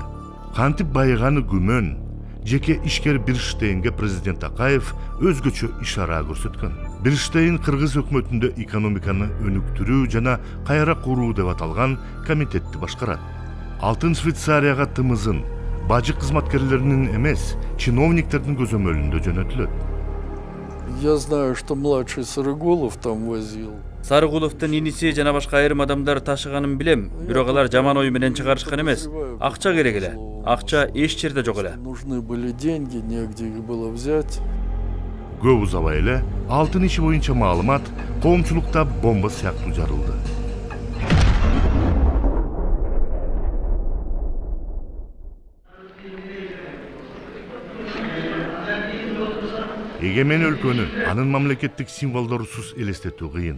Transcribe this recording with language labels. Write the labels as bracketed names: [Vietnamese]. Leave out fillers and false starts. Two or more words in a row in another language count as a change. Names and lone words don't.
[Kyrgyz] Кантип байыганы күмөн, жеке ишкер Бирштейнге президент Акаев өзгөчө ишара көрсөткөн. Бирштейн Кыргыз өкмөтүндө экономиканы өнүктүрүү жана кайра куруу деп аталган комитетти башкарат. Алтын Швейцарияга тымызын бажык кызматкерлеринин эмес, чиновниктердин көзөмөлүндө жөнөтүлөт. [Russian] Я знаю, что младший Сарыгулов там возил. [Kyrgyz] Сарыгуловдун иниси жана башка айрым адамдар ташыганын билем, бирок алар жаман ой менен чыгарышкан эмес. Акча керек эле. Акча эч жерде жок эле. [Russian] Нужны были деньги, негде их было взять. [Kyrgyz] Көп узабай эле алтын иши боюнча маалымат коомчулукта бомба сыяктуу жарылды. Эгемен өлкөнү анын мамлекеттик символдорусуз элестетүү кыйын.